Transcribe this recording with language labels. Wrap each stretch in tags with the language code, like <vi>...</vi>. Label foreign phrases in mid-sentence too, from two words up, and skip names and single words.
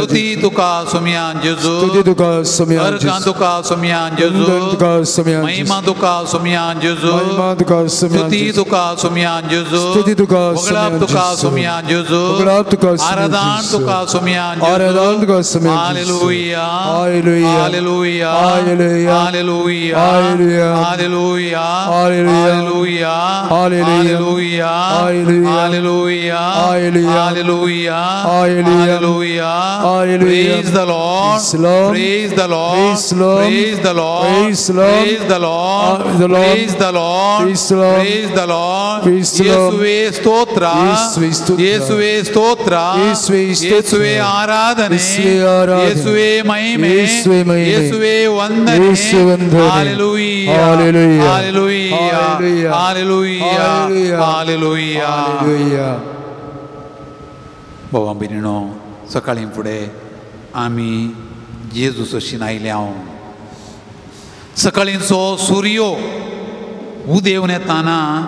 <kok>स्तुती Jesu. तुका सोम्या जेजू Tuti tuka somia अर्गां Jesu. तुका सोम्या जेजू Vandan tuka somia महिमा Jesu. तुका सोम्या जेजू Mahima tuka somia स्तुती Jesu. तुका सोम्या जेजू स्तुति तुका होगळाप somia तुका Jesu. सोम्या जेजू Hogolap tuka somia आराधन Jesu. तुका सोम्या Aradhan tuka somia Jesu. हालेलुया Hallelujah. हालेलुया Hallelujah. हालेलुया Hallelujah. हालेलुया Hallelujah. हालेलुया Hallelujah. हालेलुया Hallelujah. हालेलुया Hallelujah. Hallelujah.</kok> <en>Praise the Lord. Praise the Lord. Praise the Lord. Praise the Lord. Praise the Lord. Praise the Lord. Praise the Lord. The Lord. Praise the Lord. Praise the Lord. Praise the Lord. Praise the Lord.</en> <kn>ಯೇಸುವೇ ಸ್ತೋತ್ರ. ಯೇಸುವೇ ಸ್ತೋತ್ರ. ಯೇಸುವೇ ಸ್ತೋತ್ರ. ಯೇಸುವೇ ಸ್ತೋತ್ರ. ಯೇಸುವೇ ಆರಾಧನೆ. ಯೇಸುವೇ ಆರಾಧನೆ. ಯೇಸುವೇ ಮಹಿಮೆ. ಯೇಸುವೇ ಮಹಿಮೆ. ಯೇಸುವೇ ವಂದನೆ. ಯೇಸುವೇ ವಂದನೆ. Hallelujah. Hallelujah. Hallelujah. Hallelujah. Hallelujah. Hallelujah. Hallelujah. Hallelujah.</kn> <kok>भावां भयणीनो सकाळी फुडें आमी जेजूस शिनायले हांव सकाळींचो सूर्य उदेंवन येताना</kok>